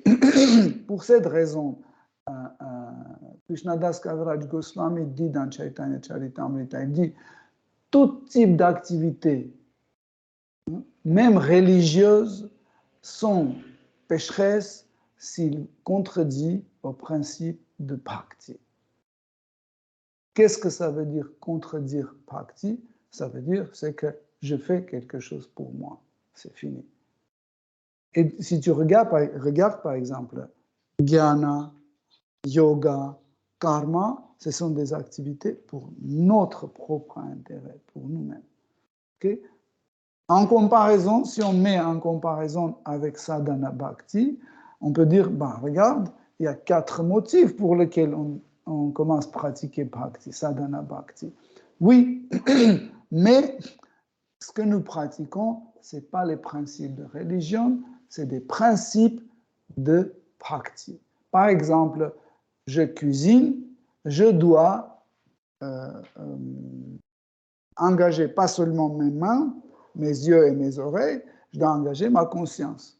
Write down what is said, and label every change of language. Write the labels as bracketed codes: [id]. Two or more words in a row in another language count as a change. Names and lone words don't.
[fr] Pour cette raison, Krishnadas Kaviraj Goswami dit dans Chaitanya Charitamrita, il dit tout type d'activité, même religieuse, sont pécheresses s'il contredit au principe de bhakti. Qu'est-ce que ça veut dire contredire bhakti? Ça veut dire c'est que je fais quelque chose pour moi, c'est fini. Et si tu regardes par exemple [sa] jnana, yoga, karma, [fr] ce sont des activités pour notre propre intérêt, pour nous-mêmes. Okay? En comparaison, si on met en comparaison avec [sa] sadhana bhakti, [fr] on peut dire, regarde, il y a 4 motifs pour lesquels on commence à pratiquer bhakti, [sa] sadhana bhakti. [fr] Oui, mais ce que nous pratiquons, ce n'est pas les principes de religion, c'est des principes de bhakti. Par exemple, je cuisine, je dois engager pas seulement mes mains, mes yeux et mes oreilles, je dois engager ma conscience.